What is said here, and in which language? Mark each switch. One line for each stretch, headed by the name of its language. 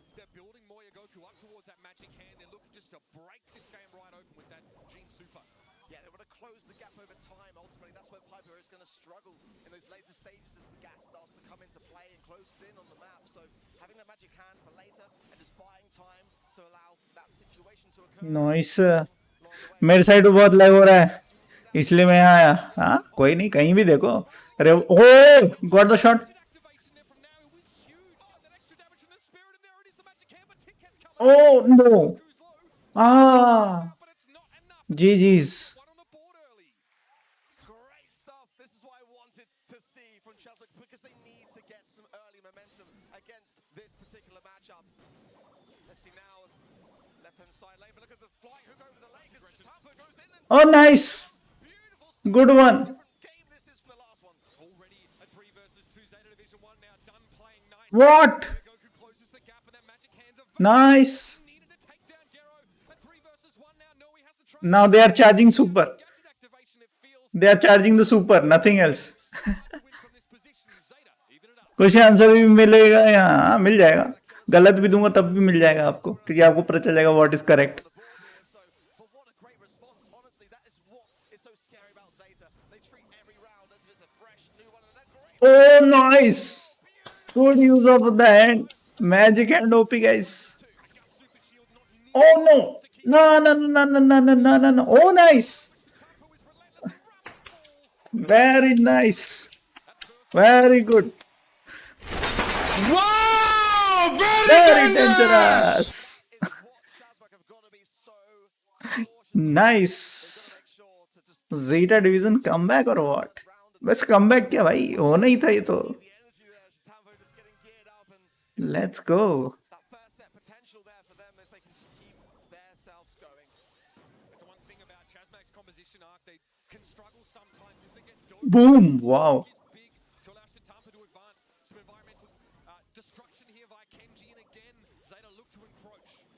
English: They're building Moyagoku up towards that magic hand. They're looking just to break this game right open with that Gene Super. Yeah, they want to close the gap over time. Ultimately, that's where Piper is going to struggle in those later stages as the gas starts to come into play and closes in on the map. So having that magic hand for later and just buying time to allow that situation to occur. Nice.
Hindi: मेरे side पे बहुत lag हो रहा है इसलिए मैं यहाँ आया. हाँ कोई नहीं कहीं भी देखो.
English: अरे oh got the shot. Activation there from now, it was huge. Oh, that extra damage from the spirit, and there it is, the magic hand, but Ticket's coming. Oh no. Goes low, Ah. but it's not enough. GG's. One on the board early. Great stuff. This is what I wanted to see from Chelsea because they need to get some early momentum against this particular matchup. Let's see now. Left-hand side lane, but look at the flying hook over the lane as Tampa goes in and Oh nice. beautiful stuff. Good one. Different game this is from the last one. Already a 3 versus 2 Zeta Division 1 now done playing nice. What? Goku closes the gap and that magic hands are Nice. needed to take down Gero. And 3 versus 1 now. No, he has the try. Now they are charging super. Gadget activation, it feels They are charging the super. Nothing else. to win from this position. Zeta, even it up.
Hindi: Question answer भी मिलेगा यहाँ मिल जाएगा. गलत भी दूंगा तब भी मिल जाएगा आपको क्योंकि आपको पता चल जाएगा
English: What is correct. The board here, so but what a great response. Honestly, that is what is so scary about Zeta. They treat every round as if it's a fresh new one, and they're great. Oh nice. Good use of the hand. Magic hand OP guys. Super shield not needed. Oh no. No no no no no no no no no. Oh nice. Tampo is relentless. Runs balls. Very nice. Very good. Wow! Very dangerous. Is what Shazbak have got to be so cautious. Nice. Make sure to just Zeta division comeback or what?
Hindi: बस comeback क्या भाई होना ही था ये तो.
English: the energy there. Tampo just getting geared up, and Let's go. that first set potential there for them if they can just keep themselves going. That's the one thing about Chazmak's composition arc. They can struggle sometimes if they get doped. Boom. Wow. Is big to allow Tampa to advance. Some environmental destruction here by Kenji, and again Zeta look to encroach.